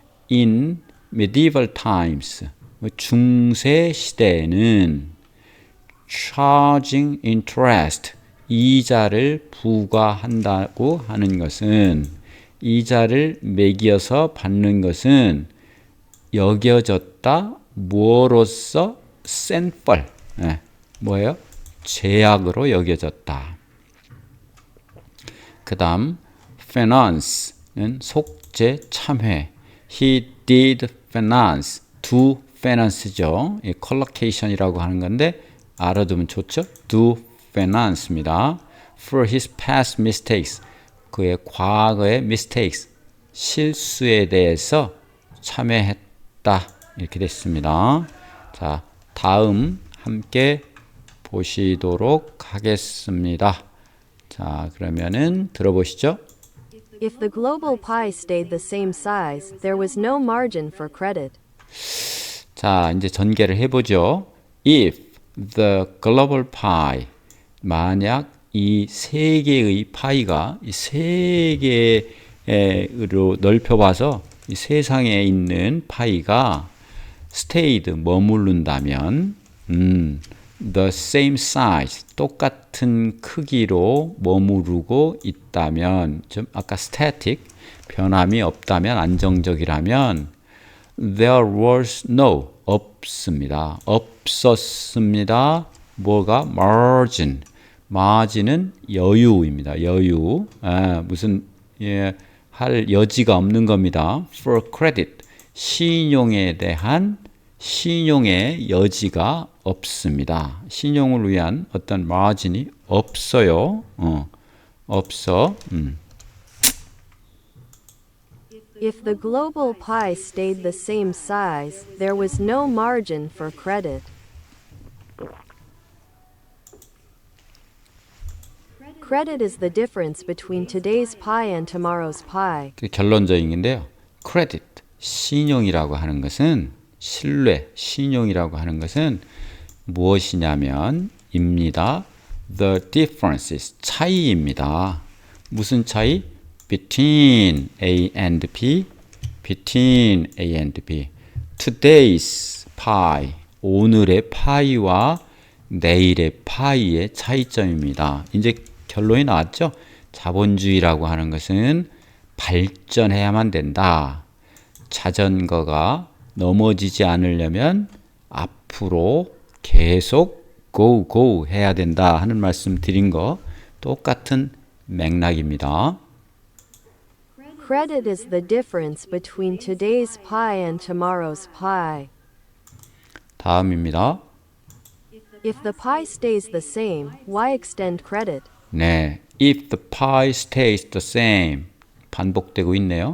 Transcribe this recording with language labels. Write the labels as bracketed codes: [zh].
[en] In medieval times, [ko] 중세 시대에는 [en] charging interest, [ko] 이자를 부과한다고 하는 것은 이자를 매겨서 받는 것은 여겨졌다. 뭐로서? sinful. 뭐예요? 죄악으로 여겨졌다. 그 다음 finance는 속죄, 참회. [en] He did finance. [ko] do finance죠. collocation이라고 하는 건데 알아두면 좋죠. [en] do finance [ko] 입니다. [en] for his past mistakes. [ko] 그의 과거의 mistakes. 실수에 대해서 참여했다. 이렇게 됐습니다. 자, 다음 함께 보시도록 하겠습니다. 자, 그러면은 들어보시죠. [en] If the global pie stayed the same size, there was no margin for credit. [ko] 자, 이제 전개를 해보죠. [en] If the global pie, [ko] 만약 이 세계의 파이가 이 세계로 넓혀봐서 이 세상에 있는 파이가 [en] stayed, [ko] 머무른다면, [en] the same size, [ko] 똑같은 크기로 머무르고 있다면, 좀 아까 static, 변함이 없다면, 안정적이라면, [en] there was no, [ko] 없습니다. 없었습니다. 뭐가? margin. margin은 여유입니다. 여유. 무슨, 할 여지가 없는 겁니다. [en] for credit. [ko] 신용에 대한 신용의 여지가 없습니다. 신용을 위한 어떤 마진이 없어요. 없어. [en] If the global pie stayed the same size, there was no margin for credit. Credit is the difference between today's pie and tomorrow's pie. [ko] 결론적인데요. credit, 신용이라고 하는 것은 신뢰, 신용이라고 하는 것은 무엇이냐면 입니다. [en] The differences, [ko] 차이입니다. 무슨 차이? [en] Between A and B, between A and B. Today's pie, [ko] 오늘의 파이와 내일의 파이의 차이점입니다. 이제 결론이 나왔죠? 자본주의라고 하는 것은 발전해야만 된다. 자전거가 넘어지지 않으려면 앞으로 계속 go 해야 된다 하는 말씀 드린 거 똑같은 맥락입니다. [en] Credit is the difference between today's pie and tomorrow's pie. [ko] 다음입니다. [en] If the pie stays the same, why extend credit? [ko] 네, [en] if the pie stays the same [ko] 반복되고 있네요.